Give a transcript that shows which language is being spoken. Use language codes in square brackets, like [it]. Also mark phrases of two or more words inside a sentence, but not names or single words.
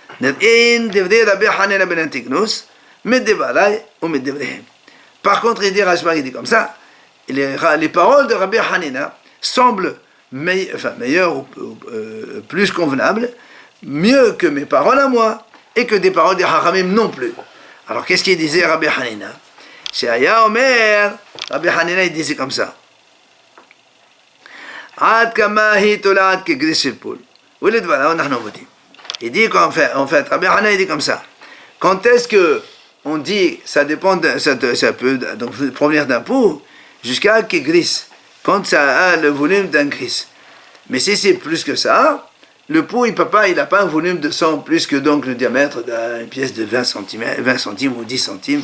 [fr] Par contre, il dit Rashbag, il dit comme ça, les paroles de Rabbi Hanina semblent meilleures ou plus convenables, mieux que mes paroles à moi, et que des paroles des Hachamim non plus. Alors qu'est-ce qu'il disait Rabbi Hanina? [he] שהיה אומר, [fr] Rabbi Hanina il disait comme ça. [he] עד כמה היא תולה כגריס של פול. [fr] Il dit qu'en fait, Rabbi Hanina il dit comme ça. Quand est-ce que on dit, ça dépend, ça peut donc provenir d'un pou jusqu'à que gris, quand ça a le volume d'un gris. Mais si c'est plus que ça, le pou il n'a pas un volume de 100 plus que donc le diamètre d'une pièce de 20 centimes ou 10 centimes.